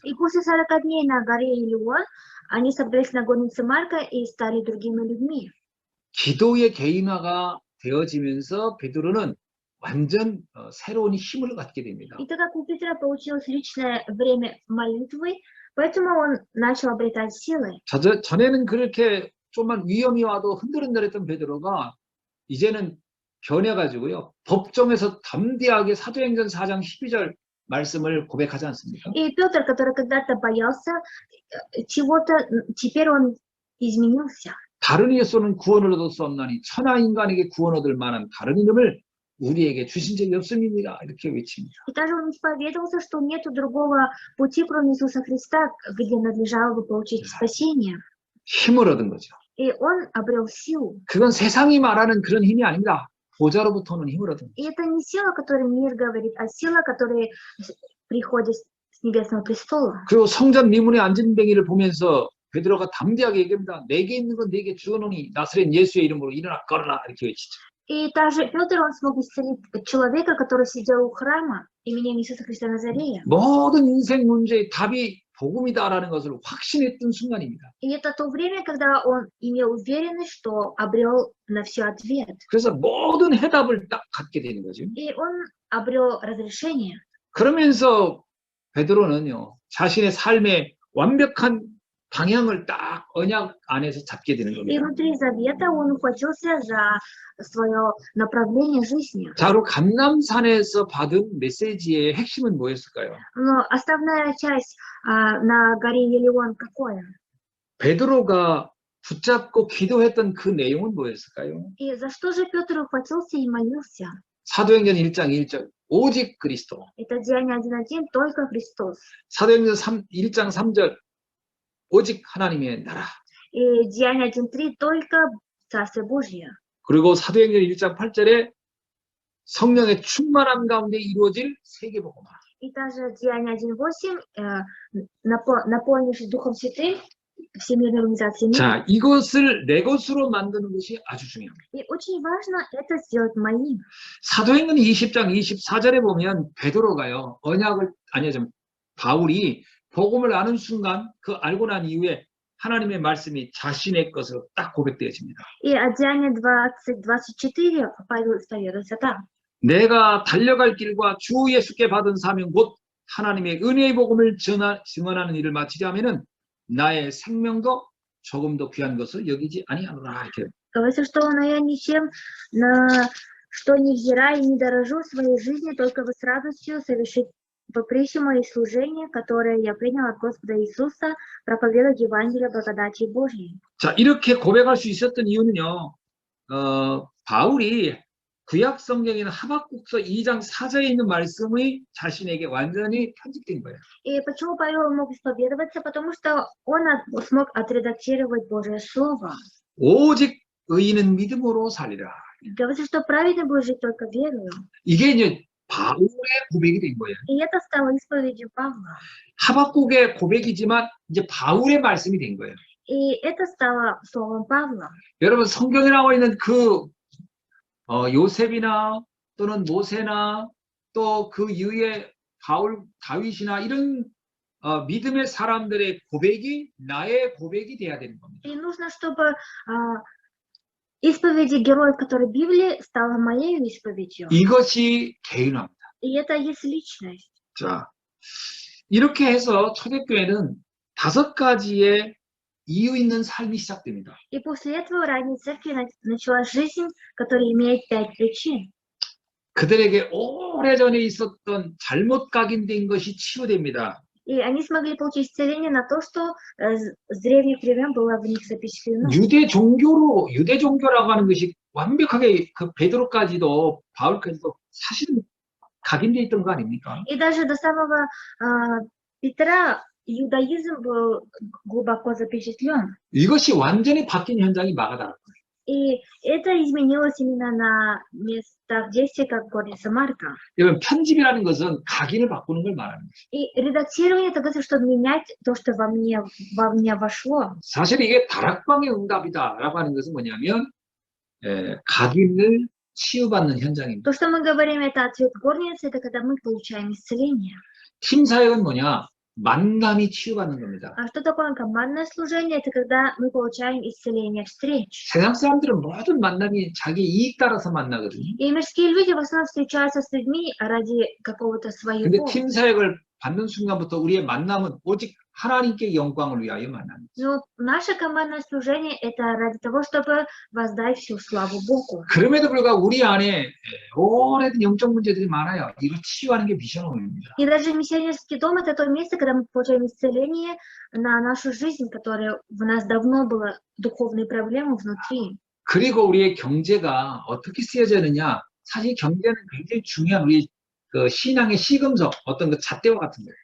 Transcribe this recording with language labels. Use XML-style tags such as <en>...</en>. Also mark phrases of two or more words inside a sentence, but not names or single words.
<ru>И после 40 дней на горе Елеон они собрались на горнице Марка и стали другими людьми.</ru> <ko>기도의 개인화가 되어지면서 베드로는 완전 새로운 힘을 갖게 됩니다.</ko> <ru>И так как у Петра получилось личное время молитвы, поэтому он начал обретать силы.</ru> <ko>전에는 그렇게 좀만 위험이 와도 흔들흔들했던 베드로가 이제는 변해가지고요. 법정에서 담대하게 사도행전 4장 12절 말씀을 고백하지 않습니까?</ko> <ru>И Петр, который когда-то боялся чего-то, теперь он изменился.</ru> <ko>다른 예수는 구원을 얻을 수 없나니 천하 인간에게 구원 얻을 만한 다른 이름을 우리에게 주신 적이 없습니다. 이렇게 외칩니다.</ko> <ru>И также он исповедовался, что нет другого пути, кроме Иисуса Христа, где надлежало бы получить спасение.</ru> <ko>힘을 얻은 거죠.</ko> <ru>И он обрел силу.</ru> <ko>그건 세상이 말하는 그런 힘이 아닙니다. 보좌로부터는 힘을 얻은 거죠.</ko> <ru>И это не сила, о которой мир говорит, а сила, которая приходит с небесного престола.</ru> <ko>그리고 성전 미문에 앉은 뱅이를 보면서 베드로가 담대하게 얘기합니다. 내게 있는 건 내게 주어노니 나사렛 예수의 이름으로 일어나 걸어라 이렇게 외치죠.</ko> <ru>И также Петр, он смог исцелить человека, который сидел у храма именем Иисуса Христа Назарея.</ru> <ko>모든 인생 문제의 답이 복음이다라는 것을 확신했던 순간입니다.</ko> <ru>И это то время, когда он имел уверенность, что обрел на все ответ.</ru> <ko>그래서 모든 해답을 딱 갖게 되는 거죠.</ko> <ru>И он обрел разрешение.</ru> <ko>그러면서 베드로는요, 자신의 삶의 완벽한 방향을 딱 언약 안에서 잡게 되는</ko> <ru>И</ru> <ko>겁니다.</ko> <ru>внутри завета он ухватился за свое направление жизни.</ru> <ko>자, 그리고 감람산에서 받은 메시지의 핵심은 뭐였을까요?</ko> <ru>Но основная часть на горе Елеон какое?</ru> <ko>베드로가 붙잡고 기도했던 그 내용은 뭐였을까요?</ko> <ru>И за что же Петр ухватился и молился?</ru> <ko>사도행전 1장 1절 오직 그리스도.</ko> <ru>Это Деяние 1:1, только Христос.</ru> <ko>사도행전 1장 3절 오직 하나님의 나라.</ko> <ru>И Деяние 1:3, только Царствие Божье.</ru> <ko>그리고 사도행전 1장 8절에 성령의 충만함 가운데 이루어질 세계복음화.</ko> <ru>И также Деяние 1:8, наполнившись Духом Святым, Всемирной организации мира.</ru> <ko>자, 이것을 내 것으로 만드는 것이 아주 중요합니다.</ko> <ru>И очень важно это сделать моим.</ru> <ko>사도행전 20장 24절에 보면 베드로가요, 바울이 복음을 아는 순간 그 알고 난 이후에 하나님의 말씀이 자신의 것으로 딱 고백되어집니다.</ko> <ru>И от Деяния 20:24 Павел исповедуется так.</ru> <ko>내가 달려갈 길과 주 예수께 받은 사명 곧 하나님의 은혜의 복음을 증언하는 일을 마치려 하면은 나의 생명도 조금도 귀한 것을 여기지 아니하노라. 이렇게.</ko> <ru>Говорится, что но я ничем, что невзирая и не дорожу своей жизни, только вы с радостью совершить поприще мои служения, которое я принял от Господа Иисуса, проповедовать Евангелие благодати Божьей.</ru> <ko>자, 이렇게 고백할 수 있었던 이유는요, 바울이 구약 성경에 있는 하박국서 2장 4절에 있는 말씀이 자신에게 완전히 편집된 거예요.</ko> <ru>И почему Павел мог исповедоваться? Потому что он смог отредактировать Божье Слово.</ru> <ko>오직 의인은 믿음으로 살리라.</ko> <ru>Говорится, что праведный будет жить только верою.</ru> <ko>이게 이제 바울의 고백이 된 거예요.</ko> <ru>И это стало исповедью Павла.</ru> <ko>하박국의 고백이지만 이제 바울의 말씀이 된 거예요.</ko> <ru>И это стало словом Павла.</ru> <ko>여러분 성경에 나와 있는 그 요셉이나 또는 모세나 또 그 이후에 바울, 다윗이나 이런 믿음의 사람들의 고백이 나의 고백이 돼야 되는 겁니다.</ko> <ru>И нужно, чтобы исповеди героев, которые в Библии, стала моей исповедью.</ru> <ko>이것이 개인화입니다.</ko> <ru>И это есть личность.</ru> <ko>자, 이렇게 해서 초대교회는 5가지의 이유 있는 삶이 시작됩니다.</ko> <ru>И после этого в ранней церкви началась жизнь, которая имеет 5 причин.</ru> <ko>그들에게 오래전에 있었던 잘못 각인된 것이 치유됩니다.</ko> <ru>И они смогли получить исцеление на то, что с древних времен было в них запечатлено.</ru> <ko>유대 종교라고 하는 것이 완벽하게 그 베드로까지도 바울까지도 사실은 각인되어 있던 거 아닙니까?</ko> <ru>И даже до самого Петра иудаизм был глубоко запечатлен.</ru> <ko>이것이 완전히 바뀐 현장이 마가다락방이에요.</ko> <ru>И это изменилось именно на местах действия, как горница Марка.</ru> <ko>여러분, 편집이라는 것은 각인을 바꾸는 걸 말하는 거예요.</ko> <ru>И редактирование это значит, чтобы менять то, что во мне вошло.</ru> <ko>사실 이게 다락방의 응답이다라고 하는 것은 뭐냐면 각인을 치유받는 현장입니다.</ko> <ru>То, что мы говорим, это ответ горницы, это когда мы получаем исцеление.</ru> <ko>팀 사역은 뭐냐? 만남이 치유받는 겁니다.</ko> <ru>А что такое командное служение? Это когда мы получаем исцеление встреч.</ru> <ko>세상 사람들은 모든 만남이 자기 이익 따라서 만나거든요.</ko> <ru>И мирские люди в основном встречаются с людьми ради какого-то</ru> <ko>근데</ko> <ru>своего.</ru> <ko>팀 사역을 받는 순간부터 우리의 만남은 오직 하나님께 영광을 위하여 만납니다.</ko> <ru>Но наше командное служение это ради того, чтобы воздать всю славу Богу.</ru> <ko>그럼에도 불구하고 우리 안에 오래된 영적 문제들이 많아요. 이거 치유하는 게 미션입니다.</ko> <ru>И даже миссионерский дом это то место, когда мы получаем исцеление на нашу жизнь, которая в нас давно была духовные проблемы внутри.</ru> <ko>그리고 우리의 경제가 어떻게 쓰여지느냐? 사실 경제는 굉장히 중요한 우리 그 신앙의 시금석, 어떤 그 잣대와 같은 거예요.</ko>